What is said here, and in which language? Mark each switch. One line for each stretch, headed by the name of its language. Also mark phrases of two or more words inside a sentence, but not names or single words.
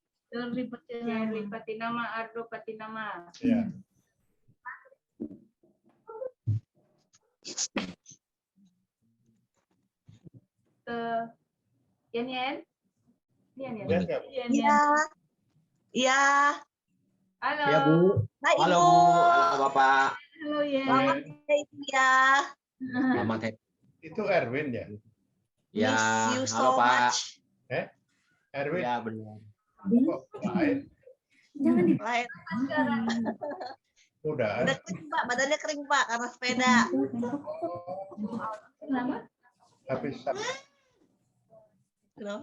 Indonesian: Cherry Patinama, Ardo Patinama. Ya. Yan Yan. Yan Yan. Lihat nggak? Iya. Iya. Halo. Ya Bu. Hai Halo Ibu. Bu. Halo Bapak. Halo Yan. Selamat hari Ibu ya. Selamat hari. Itu Erwin ya? Ya,
English: Miss you
Indonesian: halo
English: so
Indonesian: Pak.
English: much.
Indonesian: Erwin. Ya benar. Kok lain? Jangan di Lain. Udah. Udah kering Pak, badannya kering Pak karena sepeda. Kenapa? Habis Kenapa?